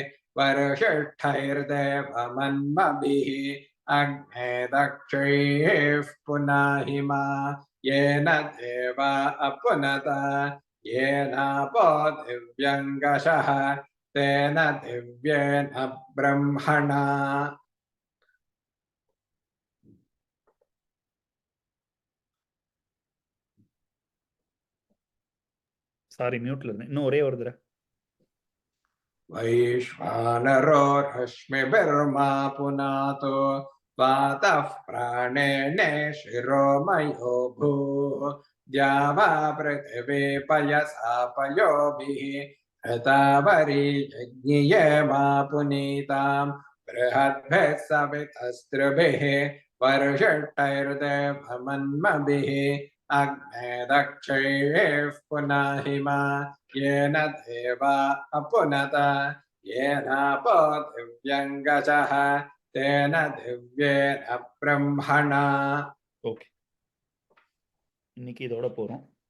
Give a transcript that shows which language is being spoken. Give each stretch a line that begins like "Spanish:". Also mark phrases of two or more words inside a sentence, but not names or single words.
Sanskrit: वर्षिष्ठैर्देवमन्मभिः अग्ने दक्षयेः पुनाहिमा येन देवा अपुनत येनापो दिव्यङ्गशः तेन दिव्येन ब्रह्मणा
Tamil: சாரி மியூட்ல இருந்தேன் இன்னும் ஒரே ஒரு தடவை
Sanskrit: वैश्वानरो रश्मिभिर्मा पुनातो वातः प्राणेन शिरोमयो भूः द्यावा पृथिवी पयसा पयोभिः ऋतावरी यज्ञिजेमा पुनीताम् बृहद्भिः सवितस्त्रुभिः वर्षिष्ठैर्देवमन्मभिः अग्ने दक्षयेः पुनाहिमा येन देवा अपुनत येनापो दिव्यङ्गशः तेन दिव्येन ब्रह्मणा
Tamil: ஓகே இன்னைக்கு இதோட போறோம்